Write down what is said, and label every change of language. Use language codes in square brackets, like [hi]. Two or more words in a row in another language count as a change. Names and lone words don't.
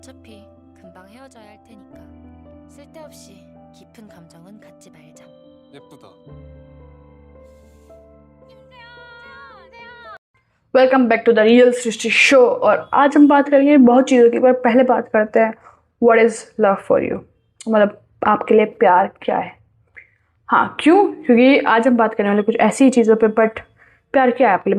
[ko] 어차피 금방 헤어져야 할 테니까 쓸데없이 깊은 감정은 갖지 말자. 예쁘다. [en] welcome back to the real सृष्टि show। [hi] और आज हम बात करेंगे बहुत चीज़ों की, पर पहले बात करते हैं [en] what is love for you. [hi] मतलब आपके लिए प्यार क्या है। हाँ, क्यों? क्योंकि आज हम बात करने वाले कुछ ऐसी चीज़ों पे। बट प्यार क्या है आपके लिए?